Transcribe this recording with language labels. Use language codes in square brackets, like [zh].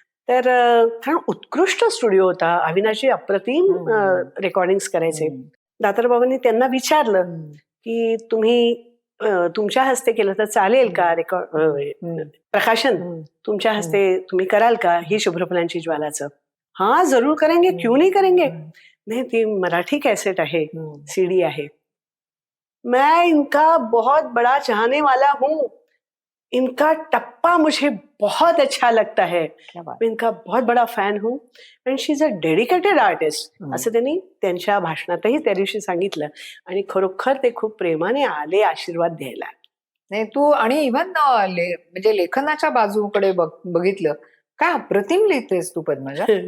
[mr] तर कारण उत्कृष्ट स्टुडिओ होता. अविनाशी अप्रतिम रेकॉर्डिंग्स करायचे. दातार बाबांनी त्यांना विचारलं की तुम्ही तुमच्या हस्ते केलं तर चालेल का प्रकाशन तुमच्या हस्ते तुम्ही कराल का ही शुभ्रफुलांची ज्वालाचं? [hi] हाँ जरूर करेंगे, क्यों नहीं करेंगे. नहीं [mr] ती मराठी कैसेट आहे, [hi] सीडी है. मैं इनका बहुत बड़ा चाहने वाला हूँ. इनका टप्पा मुझे बहुत अच्छा लगता है. मैं इनका बहुत बड़ा फॅन हूँ [en] and she is a dedicated artist [mr] असं त्यांनी त्यांच्या भाषणातही त्या दिवशी सांगितलं. आणि खरोखर ते खूप प्रेमाने आले आशीर्वाद द्यायला. नाही तू आणि इव्हन म्हणजे लेखनाच्या बाजूकडे बघितलं काय अप्रतिम लिहितेस तू पद्मजा.